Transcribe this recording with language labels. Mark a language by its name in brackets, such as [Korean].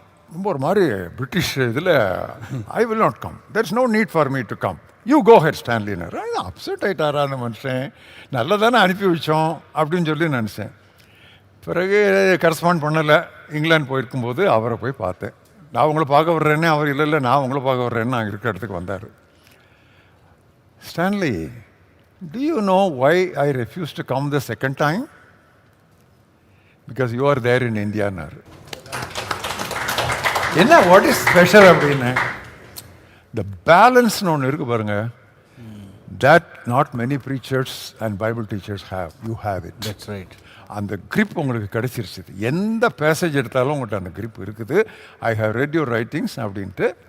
[Tamil] ரொம்ப ஒரு மாதிரி பிரிட்டிஷ் இதில், [English] I will not come, there is no need for me to come, you go head ஸ்டான்லினர். [Tamil] Upset ஆகிட்டாரா அந்த மனுஷன், நல்லதானே அனுப்பி வச்சோம் அப்படின்னு சொல்லி நினச்சேன். பிறகு கரஸ்பாண்ட் பண்ணலை. இங்கிலாந்து போயிருக்கும்போது அவரை போய் பார்த்தேன். நான் உங்களை பார்க்க வர்றேன்னே, அவர் இல்லை நான் உங்களை பார்க்க வர்றேன்னு நான் இருக்கிற இடத்துக்கு வந்தார். [English] Stanley, do you know why I refused to come the second time? Because you are there in India. [Tamil] என்ன [English] what is special [Tamil] அப்படின்னு, [English] the பேலன்ஸ்னு [Tamil] ஒன்று இருக்குது பாருங்க, [English] That not many preachers and Bible teachers have. You have it. That's right. [Tamil] அந்த grip உங்களுக்கு கிடைச்சிருச்சு. எந்த passage எடுத்தாலும் உங்கள்கிட்ட அந்த கிரிப் இருக்குது. [English] I have read your writings [Tamil] அப்படின்ட்டு.